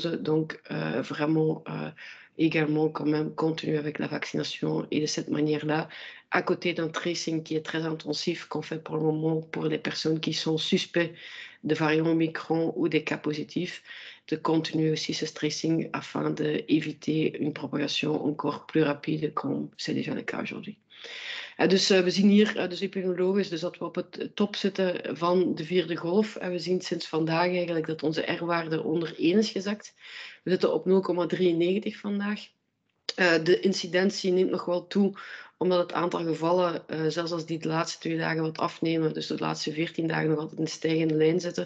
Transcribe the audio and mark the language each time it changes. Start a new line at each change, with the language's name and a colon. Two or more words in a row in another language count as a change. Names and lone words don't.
French: Donc, vraiment, également quand même continuer avec la vaccination, et de cette manière-là, à côté d'un tracing qui est très intensif qu'on fait pour le moment pour les personnes qui sont suspects de variant Omicron ou des cas positifs, de continuer aussi ce tracing afin d'éviter une propagation encore plus rapide, comme c'est déjà le cas aujourd'hui.
Dutch: Dus we zien hier dus epidemiologisch dus dat we op het top zitten van de 4e golf. En we zien sinds vandaag eigenlijk dat onze R-waarde onder 1 is gezakt. We zitten op 0,93 vandaag. De incidentie neemt nog wel toe, omdat het aantal gevallen, zelfs als die de laatste 2 dagen wat afnemen, dus de laatste 14 dagen nog altijd in de stijgende lijn zitten.